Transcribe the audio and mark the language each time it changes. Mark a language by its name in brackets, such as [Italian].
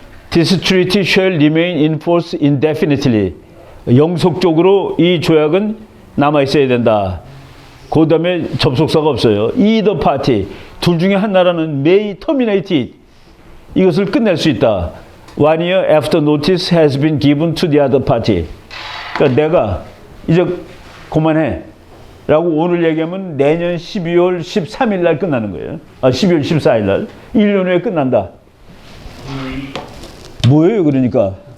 [English] This treaty shall remain in force indefinitely. [Korean] 영속적으로 이 조약은 남아있어야 된다. 그 다음에 접속사가 없어요. [English] Either party. [Korean] 둘 중에 한 나라는 [English] may terminate it. [Korean] 이것을 끝낼 수 있다. [English] 1 year after notice has been given to the other party. [Korean] 그러니까 내가 이제 그만해. 라고 오늘 얘기하면 내년 12월 13일 날 끝나는 거예요. 12월 14일 날. 1년 후에 끝난다. 뭐예요, 그러니까?